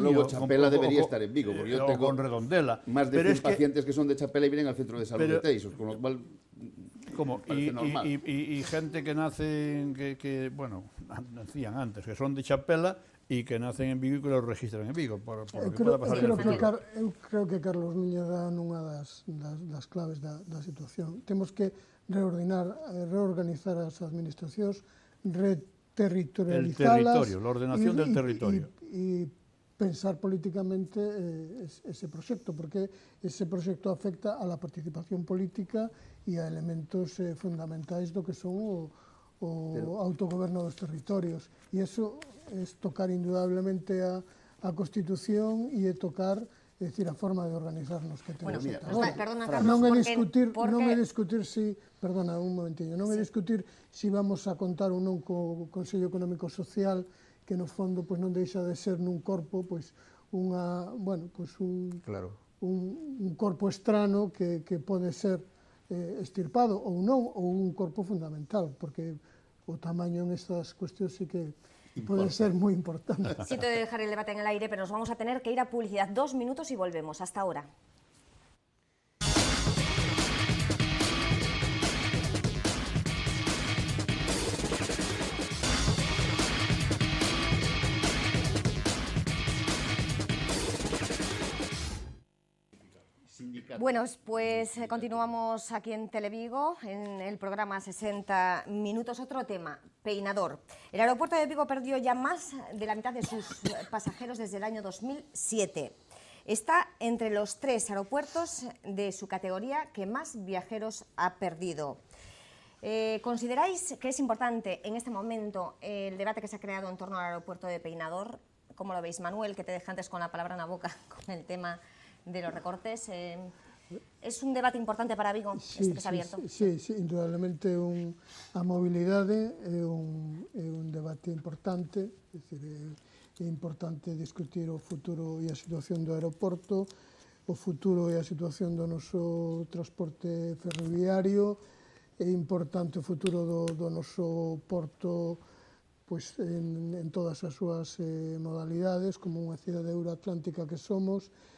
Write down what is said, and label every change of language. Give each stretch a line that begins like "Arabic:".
Spanish: Desde luego, Chapela debería estar en Vigo, porque yo tengo con Redondela. más de 100 pacientes que son de Chapela y vienen al centro de salud de Teisos, con lo cual parece normal. Y gente que nacen, bueno, nacían antes, que son de Chapela y que nacen en Vigo y que los registran en Vigo, por lo que pueda pasar en el futuro.
Galician: Eu creo que Carlos Núñez dá nunha das claves da situación. Temos que reorganizar as administracións, reterritorializalas.
Spanish: El territorio, la ordenación del territorio.
Galician: E pensar políticamente ese proxecto, porque ese proxecto afecta
Spanish: a la participación política
Galician: e a elementos fundamentais do que son o autogoberno dos territorios. E iso é tocar indudablemente a Constitución e é tocar, é dicir, a forma de organizarnos que temos. Bueno, Agora, perdona, Carlos, non é porque... discutir si, perdona, un momentiño, non é discutir si vamos a contar ou non co Consello Económico Social, que no fondo pois non deixa de ser nun corpo pois unha, bueno, pois un corpo estrano que pode ser extirpado ou non, ou un corpo fundamental, porque o tamaño en estas cuestións sí que
Spanish: puede ser muy importante. Siento dejar el debate en el aire, pero nos vamos a tener que ir a publicidad. 2 minutos y volvemos. Hasta ahora. Bueno, pues continuamos aquí en Televigo, en el programa 60 Minutos. Otro tema, Peinador. El aeropuerto de Vigo perdió ya más de la mitad de sus pasajeros desde el año 2007. Está entre los 3 aeropuertos de su categoría que más viajeros ha perdido. ¿Consideráis que es importante en este momento el debate que se ha creado en torno al aeropuerto de Peinador? ¿Cómo lo veis, Manuel, que te deja antes con la palabra en la boca con el tema de los recortes? ¿Es un debate importante para Vigo? Sí, que abierto?
Galician: Sí, indudablemente a mobilidade é un debate importante, é importante discutir o futuro e a situación do aeroporto, o futuro e a situación do noso transporte ferroviario, é importante o futuro do noso porto pois, en todas as súas modalidades, como unha cidade euroatlántica que somos.